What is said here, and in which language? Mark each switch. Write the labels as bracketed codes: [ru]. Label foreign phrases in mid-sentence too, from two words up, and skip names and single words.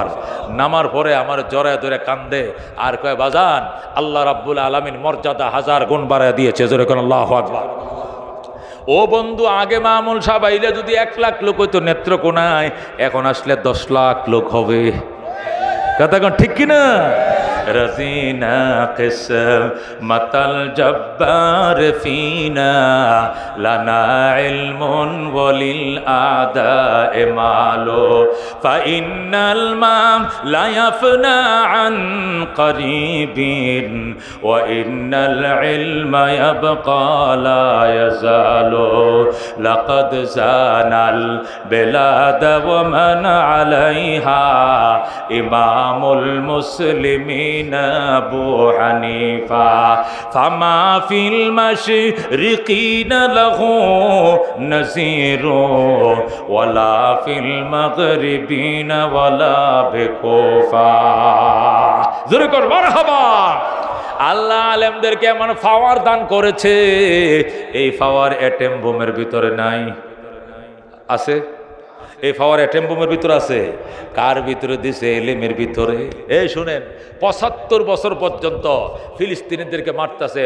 [bn] নামার পরে আমার জড়ায় ধরে কান্দে আর কয়, বাজান [ar] الله رب العالمين [bn] মর্যাদা 1000 গুণ বাড়ায় দিয়েছে। জোরে কোন [ar] الله أكبر. [bn] ও বন্ধু, আগে মামুল সাহেব আইলে যদি 1 লাখ লোক হইতো নেত্রকোনায়, এখন আসলে 10 লাখ লোক হবে। কথা কোন ঠিক কিনা? [ar] رضينا قسمة الجبار فينا لنا علم وللأعداء مال فإن المال لا يفنى عن قريب وإن العلم يبقى لا يزال لقد زان البلاد ومن عليها إمام المسلمين أبو حنيفة فما في المشرقين له نظير ولا في المغربين ولا بكوفة. [bn] জোরে কর মারহাবা। আল্লাহ আলেমদেরকে এমন পাওয়ার দান করেছে, এই পাওয়ার অ্যাটম বোমের ভিতরে নাই। আছে? এই পাওয়ার অ্যাটম বোমের ভিতরে আছে। কার ভিতরে দিছে? এলেমের ভিতরে। এই শুনেন, 75 বছর পর্যন্ত ফিলিস্তিনিদেরকে মারতেছে।